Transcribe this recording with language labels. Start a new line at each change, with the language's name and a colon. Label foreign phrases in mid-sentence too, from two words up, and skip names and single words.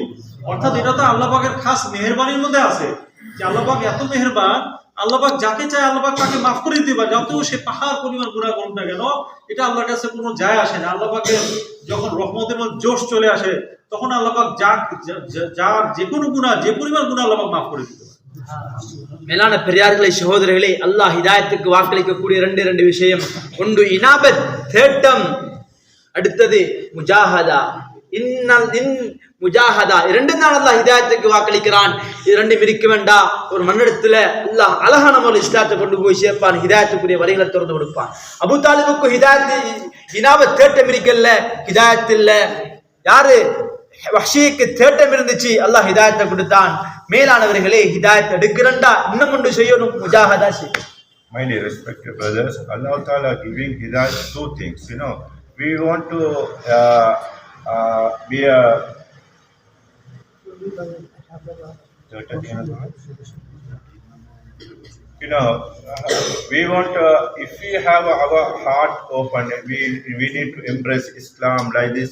Bangla: অর্থাৎ এটা তো আল্লাহ পাকের খাস মেহেরবানির মধ্যে আছে, যে আল্লাহ পাক এত মেহেরবান, আল্লাহ পাক যাকে চায় আল্লাহ পাক তাকে মাফ করে দিতে পারে, যত সে পাহাড় পরিমাণ গুনাহ করুক না কেন। এটা আল্লাহর কাছে কোনো যায় আসে না। আল্লাহ পাকের যখন রহমতের মধ্যে জোশ চলে আসে, তখন আল্লাহ পাক যার যে কোনো গুনাহ, যে পরিমাণ গুনাহ আল্লাহ পাক মাফ করে দিতে পারে।
Tamil: மேலான பெரியார்களே சகோதரர்களே, அல்லாஹ் ஹிதாயத்துக்கு வாக்களிக்கக்கூடிய 2 விஷயம். ஒன்று இனாபத், தேட்டம். அடுத்தது முஜாஹதா. முஜாஹதா 2 தான் அல்லாஹ் ஹிதாயத்துக்கு வாக்களிக்கிறான். இது 2 இருக்க வேண்டாம். ஒரு மண்ணிடத்துல அல்லாஹ் அழகான முறையில் இஸ்லாத்தை கொண்டு போய் சேர்ப்பான், ஹிதாயத்துக்குரிய வழிகளை திறந்து கொடுப்பான். அபூ தாலிபுக்கு இனாபத் தேட்டம் இருக்கல்ல, ஹிதாயத் இல்ல. யாரு வஹ்ஷிக்கு தேட்டம் இருந்துச்சு, அல்லாஹ் ஹிதாயத்தை கொடுத்தான். மேலானவர்களே, ஹிதாயத் எடுக்கிறண்டா இன்னும் ஒன்று செய்யணும், முஜாஹதா செய்யணும்.
English: My dear respected brothers, Allah Ta'ala giving hidayat 2 things. We want to be a we want if we have our heart open, we need to embrace Islam like this.